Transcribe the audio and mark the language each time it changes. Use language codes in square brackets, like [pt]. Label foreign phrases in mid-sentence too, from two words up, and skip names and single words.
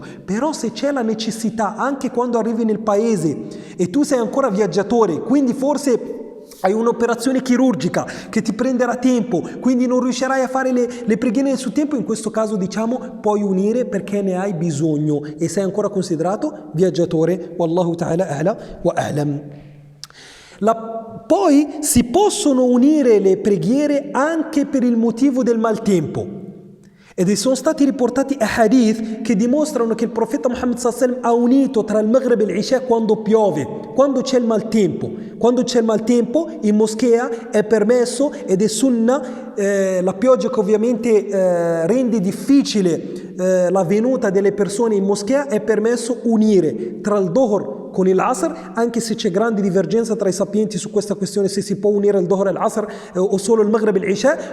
[it] Però se c'è la necessità, anche quando arrivi nel paese e tu sei ancora viaggiatore, quindi forse hai un'operazione chirurgica che ti prenderà tempo, quindi non riuscirai a fare le preghiere nel suo tempo, in questo caso diciamo puoi unire perché ne hai bisogno e sei ancora considerato viaggiatore. [ar] والله تعالى أعلى وأعلم. [it] Poi si possono unire le preghiere anche per il motivo del maltempo. Ed sono stati riportati hadith che dimostrano che il profeta Muhammad [ar] صلى الله عليه وسلم [it] ha unito tra il Maghrib e l'Isha quando piove, quando c'è il maltempo. Quando c'è il maltempo in moschea è permesso ed è sunnah, la pioggia che ovviamente rende difficile la venuta delle persone in moschea, è permesso unire tra il Dhuhr con il Asr, anche se c'è grande divergenza tra i sapienti su questa questione, se si può unire il Dhuhr e l'Asr o solo il Maghrib e l'Isha.